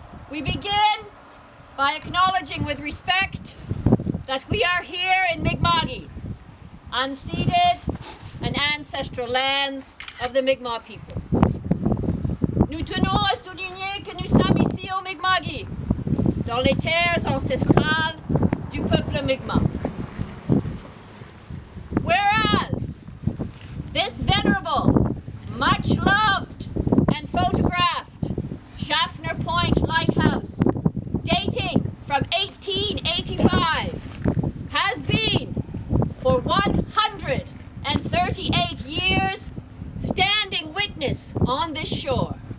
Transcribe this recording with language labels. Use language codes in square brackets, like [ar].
[en] We begin by acknowledging with respect that we are here in Mi'kma'ki, unceded and ancestral lands of the Mi'kmaq people. [fr] Nous tenons à souligner que nous sommes ici au Mi'kma'ki, dans les terres ancestrales du peuple Mi'kmaq. [en] Whereas this venerable, much loved and photographed Schafner Point Lighthouse, dating from 1885, has been for 138 years standing witness on this shore.